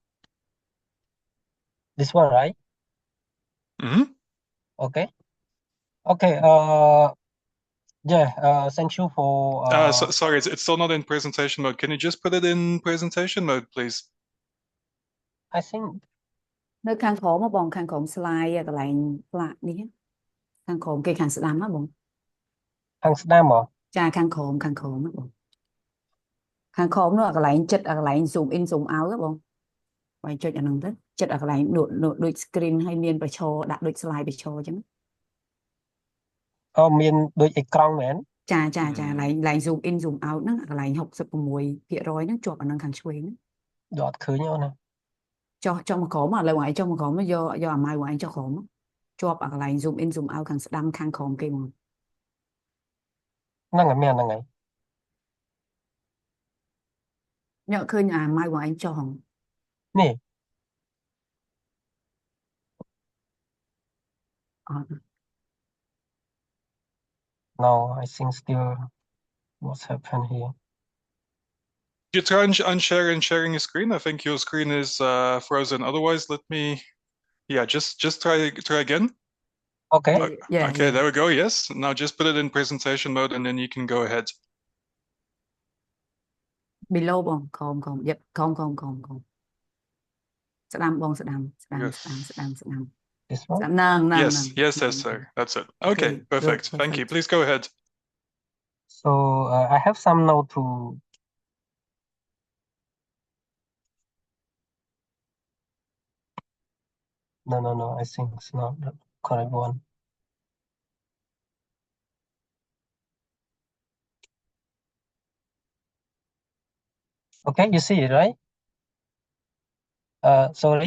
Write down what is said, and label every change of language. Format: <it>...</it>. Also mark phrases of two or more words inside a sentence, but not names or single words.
<en>This one, right? Mm-hmm. Okay. Okay. Yeah. Thank you for. Sorry, it's still not in presentation mode. Can you just put it in presentation mode, please? I think</en> <km>នៅខាងក្រោមមកបងខាងក្រោម slide កន្លែងផ្លាកនេះខាងក្រោមគេខាងស្ដាំណាបង ខាងស្ដាំហ៎ ចាខាងក្រោមណាបងខាងក្រោមនោះកន្លែងចិត្តកន្លែង</km> <en>zoom in zoom out</en> <km>ណាបងបាយចុចអាហ្នឹងទៅចិត្តកន្លែងដូច screen ហើយមានប្រឈរដាក់ដូច slide ប្រឈរអញ្ចឹង អូមានដូចអេក្រង់មែន ចាកន្លែង</km> <en>zoom in zoom out</en> <km>ហ្នឹងកន្លែង 66% ហ្នឹងជាប់អាហ្នឹងខាងឆ្វេងហ្នឹង យកអត់ឃើញអូនណា ចុះមកក្រោមឥឡូវឯងចុះមកក្រោមយកអាម៉ៅឯងចុះក្រោមជាប់អាកន្លែង</km> <en>zoom in zoom out</en> <km>ខាងស្ដាំខាងក្រោមគេហ្មង ហ្នឹងហើយមានហ្នឹងហើយ ញ៉ាំឃើញអាម៉ៅឯងចុះហង នេះ អត់</km> <en>No I think still what's happened here You try unshare and sharing your screen. I think your screen is frozen. Otherwise, let me. Yeah, just try again. Okay. Yeah. Okay, there we go. Yes. Now just put it in presentation mode, and then you can go ahead.</en> <km>below បងក្រោមយឹបក្រោមស្ដាំបងស្ដាំ</km> <en>This one</en> <km>ហ្នឹង</km> <en>Yes, sir. That's it. Okay, perfect. Thank you. Please go ahead. so I have some note to no I think it's not the correct one okay you see it right sorry</en>